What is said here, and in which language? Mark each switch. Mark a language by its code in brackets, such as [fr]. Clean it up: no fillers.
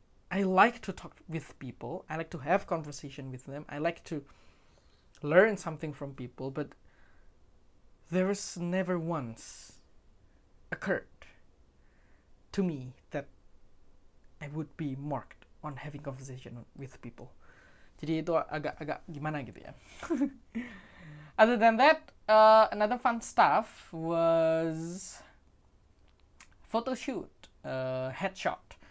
[en] I like to talk with people. I like to have conversation with them. I like to learn something from people, but there was never once occurred to me that I would be marked on having conversation with people. [id] Jadi itu agak gimana gitu ya. [en] Other than that, another fun stuff was photo shoot, headshot.